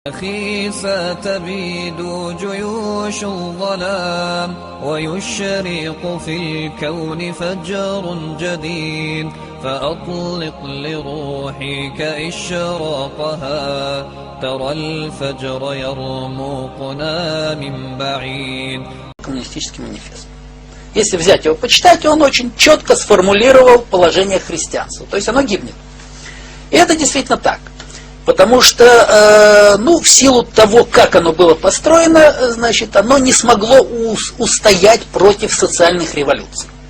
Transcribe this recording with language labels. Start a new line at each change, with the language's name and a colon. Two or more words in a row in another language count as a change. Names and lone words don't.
Arabic: أخي ستبيد جيوش الظلام ويشرق في الكون فجر جديد فأطلق لروحك إشراقها ترى الفجر يرمقنا من بعيد.
Russian: Коммунистический манифест. Если взять его, почитать, он очень четко сформулировал положение христианства. То есть оно гибнет. И это действительно так. Потому что, в силу того, как оно было построено, значит, оно не смогло устоять против социальных революций.